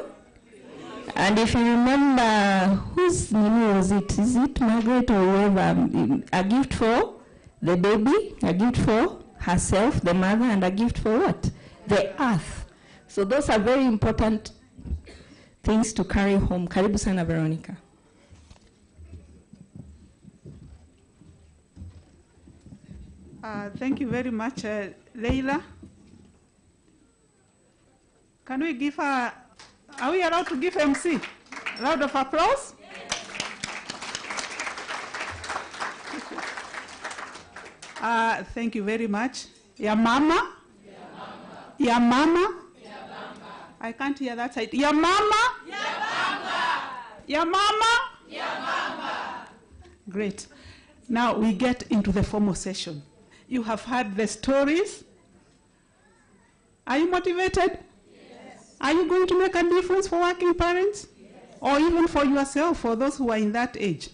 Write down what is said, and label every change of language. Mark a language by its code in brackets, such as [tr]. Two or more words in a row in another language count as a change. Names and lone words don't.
[en] And if you remember, whose name was it? Is it Margaret or whoever? A gift for the baby, a gift for herself, the mother, and a gift for what? The earth. So those are very important things to carry home. [sw] Karibu sana, Veronica. [en] Thank you very much, Leila. Can we give her, are we allowed to give MC a round of applause? Thank you very much. [sw] Ya mama? Ya mama? [en] I can't hear that side. [sw] Ya mama? Ya mama? [en] Great. Now we get into the formal session. You have heard the stories. Are you motivated? Yes. Are you going to make a difference for working parents? Yes. Or even for yourself, for those who are in that age?